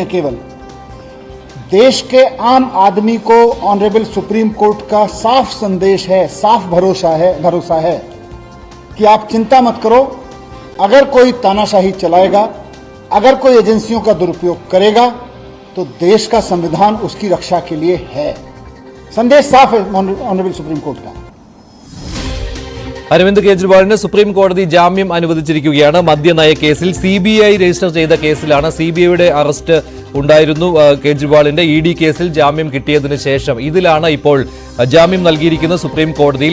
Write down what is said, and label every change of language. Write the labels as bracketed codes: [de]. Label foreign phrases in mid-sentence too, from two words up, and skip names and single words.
[hi] केवल देश के आम आदमी को [en] honourable Supreme Court [hi] का साफ संदेश है, साफ भरोसा है कि आप चिंता मत करो। अगर कोई तानाशाही चलाएगा, अगर कोई एजेंसियों का दुरुपयोग करेगा, तो देश का संविधान उसकी रक्षा के लिए है। संदेश साफ है [en] honourable Supreme Court [hi] का। [ml] അരവിന്ദ് കെജ്രിവാളിന് സുപ്രീം കോടതി ജാമ്യം അനുവദിച്ചിരിക്കുകയാണ്. മദ്യനയ കേസിൽ CBI രജിസ്റ്റർ ചെയ്ത കേസിലാണ്. CBIയുടെ അറസ്റ്റ് ഉണ്ടായിരുന്നു കെജ്രിവാളിന്റെ. ED കേസിൽ ജാമ്യം കിട്ടിയതിനു ശേഷം ഇതിലാണ് ഇപ്പോൾ ജാമ്യം നൽകിയിരിക്കുന്നത് സുപ്രീം കോടതിയിൽ.